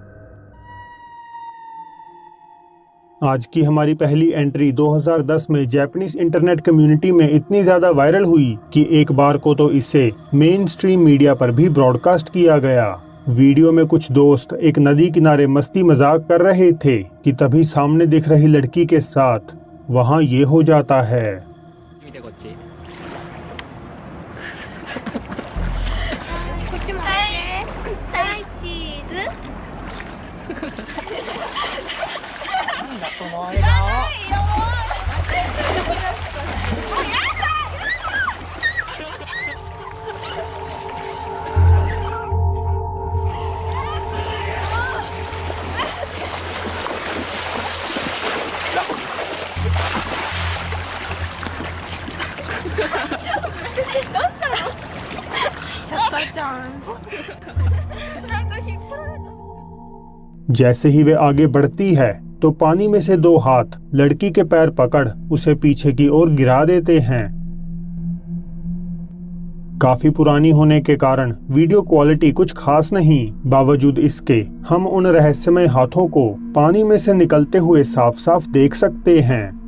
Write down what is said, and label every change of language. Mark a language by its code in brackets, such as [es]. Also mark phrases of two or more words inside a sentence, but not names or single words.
[hi] आज की हमारी पहली एंट्री 2010 में जापानीज [en] internet community [hi] में इतनी ज़्यादा वायरल हुई कि एक बार को तो इसे [en] main stream media [hi] पर भी ब्रॉडकास्ट किया गया। वीडियो में कुछ दोस्त एक नदी किनारे मस्ती मजाक कर रहे थे कि तभी सामने दिख रही लड़की के साथ वहां ये हो जाता है। [ja] 見てこっち。こっちもはいはいチーズなんだこの知ら笑顔。ないよもうやだどうしたのシャッターチャンス。なんか引っ張られた。 [hi] जैसे ही वे आगे बढ़ती है तो पानी में से 2 हाथ लड़की के पैर पकड़ उसे पीछे की ओर गिरा देते हैं। काफी पुरानी होने के कारण [en] video quality [hi] कुछ खास नहीं, बावजूद इसके हम उन रहस्यमय हाथों को पानी में से निकलते हुए साफ साफ देख सकते हैं।